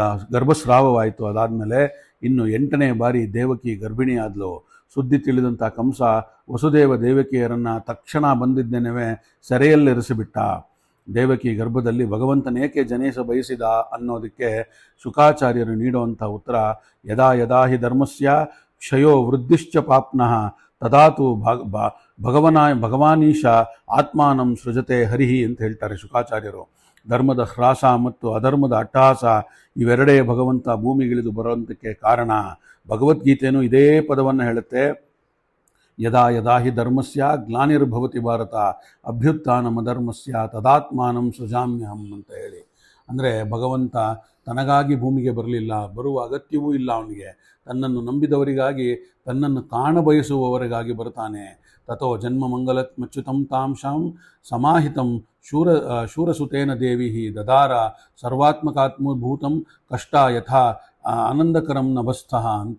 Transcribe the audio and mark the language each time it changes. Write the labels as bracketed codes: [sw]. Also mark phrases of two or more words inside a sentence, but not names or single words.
[kn] ಅದಾದಮೇಲೆ ಇನ್ನು 8ನೇ ಬಾರಿ ದೇವಕಿ ಗರ್ಭಿಣಿಯಾದಳು. ಸುದ್ದಿ ತಿಳಿದಂಥ ಕಂಸ ವಸುದೇವ ದೇವಕಿಯರನ್ನು ತಕ್ಷಣ ಬಂದಿದ್ದೇನೆವೇ ಸೆರೆಯಲ್ಲಿರಿಸಿಬಿಟ್ಟ. ದೇವಕಿ ಗರ್ಭದಲ್ಲಿ ಭಗವಂತನೇಕೆ ಜನಿಸ ಬಯಸಿದ ಅನ್ನೋದಕ್ಕೆ ಶುಕಾಚಾರ್ಯರು ನೀಡುವಂಥ ಉತ್ತರ, [sa] ಯದಾ ಯದಾ ಹಿ ಧರ್ಮಸ್ಯ ಕ್ಷಯೋ ವೃದ್ಧಿಶ್ಚ ಪಾಪ್ನಃ ತದಾತು ಭಗವಾನೀಶ ಆತ್ಮಾನಂ ಸೃಜತೆ ಹರಿಹಿ [kn] ಅಂತ ಹೇಳ್ತಾರೆ ಶುಕಾಚಾರ್ಯರು. ಧರ್ಮದ ಹ್ರಾಸ ಮತ್ತು ಅಧರ್ಮದ ಅಟ್ಟಹಾಸ ಇವೆರಡೇ ಭಗವಂತ ಭೂಮಿಗಿಳಿದು ಬರುವಂತಕ್ಕೆ ಕಾರಣ. ಭಗವದ್ಗೀತೆಯೂ ಇದೇ ಪದವನ್ನು ಹೇಳುತ್ತೆ, [sa] ಯದಾ ಯದಾ ಹಿ ಧರ್ಮಸ್ಯ ಗ್ಲಾನಿರ್ಭವತಿ ಭಾರತ ಅಭ್ಯುತ್ಥಾನಮಧರ್ಮಸ್ಯ ತದಾತ್ಮಾನಂ ಸೃಜಾಮ್ಯಹಂ [kn] ಅಂತ ಹೇಳಿ. ಅಂದರೆ ಭಗವಂತ ತನಗಾಗಿ ಭೂಮಿಗೆ ಬರಲಿಲ್ಲ, ಬರುವ ಅಗತ್ಯವೂ ಇಲ್ಲ ಅವನಿಗೆ. ತನ್ನನ್ನು ನಂಬಿದವರಿಗಾಗಿ, ತನ್ನನ್ನು ಕಾಣಬಯಸುವವರಿಗಾಗಿ ಬರ್ತಾನೆ. [sa] ತಥೋ ಜನ್ಮ ಮಂಗಲತ್ಮಚ್ಯುತಂ ತಾಂಶಾಂ ಸಮಾಹಿತಂ ಶೂರಸುತೇನ ದೇವಿ ದದಾರ ಸರ್ವಾತ್ಮಕಾತ್ಮಭೂತಂ ಕಷ್ಟ ಯಥಾ ಆನಂದಕರಂ ನಭಸ್ಥಃ ಅಂತ.